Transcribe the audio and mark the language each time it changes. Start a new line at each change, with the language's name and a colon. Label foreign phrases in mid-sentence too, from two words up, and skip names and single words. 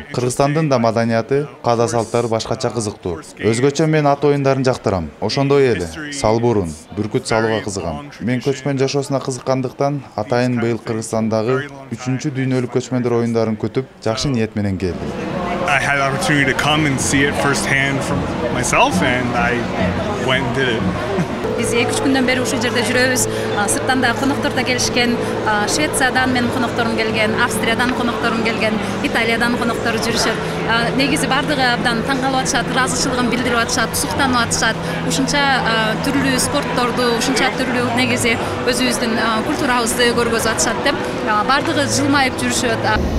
Kyrgyz: Кыргызстандын да маданияты, каада салттары башкача кызыктуу. Өзгөчө мен ат оюндарын жактырам. Ошондой эле салбурун, бүркүт салууга кызыгам. Мен көчмөн жашоосуна кызыккандыктан атайын быйыл Кыргызстандагы 3-дүйнөлүк көчмөндөр оюндарын күтүп, жакшы ниет менен келдим.
English: I had the opportunity to come and see it firsthand from myself, and I went and did it.
Kyrgyz: Biz 2-3 күндөн бери ушул жерде жүрөбүз. Сырттан да коноктор да келишкен. Швециядан менин конокторум келген, Австриядан конокторум келген, Италиядан коноктору жүрүшөт. Негизи бардыгы абдан таң калып атышат, ыраазычылыгын билдирип атышат, суктанып атышат. Ушунча түрлүү спортторду, ушунча түрлүү негизи өзүбүздүн культурабызды көргөзүп атышат деп бардыгы жылмайып жүрүшөт.